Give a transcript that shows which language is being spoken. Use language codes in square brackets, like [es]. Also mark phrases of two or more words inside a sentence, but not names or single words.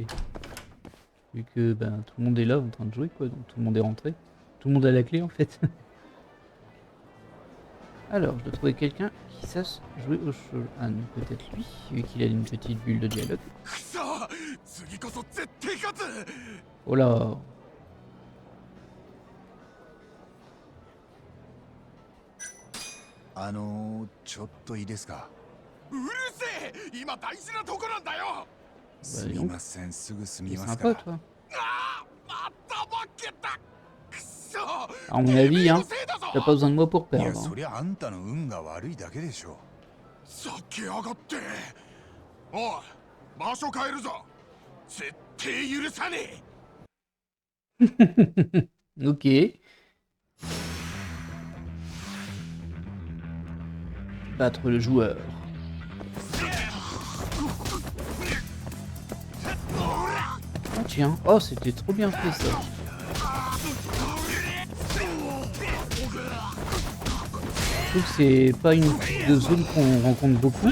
[fr] Vu que ben, tout le monde est là en train de jouer, quoi. Donc tout le monde est rentré. Tout le monde a la clé en fait. Alors, je dois trouver quelqu'un qui sache jouer au jeu. Ah non, peut-être lui, vu qu'il a une petite bulle de dialogue. Oh là! [ja] ちょっといいですか？今大事なとこなんだよ。すみません、すぐ済み [fr] C'est [ja] ます [fr] sympa [ja] か [fr] toi. [ja] また負けた。くそ。 [fr] À mon avis, hein, t'as pas besoin de moi pour [ja] いや、 [fr] perdre. [ja] そ [fr] Hein. [ja] りゃあんたの運が悪いだけでしょ。避けやがって。おい、場所変えるぞ。絶対許さねえ。 [fr] Ok. Battre le joueur. Oh tiens, oh c'était trop bien fait ça. Je trouve que c'est pas une type de zone qu'on rencontre beaucoup.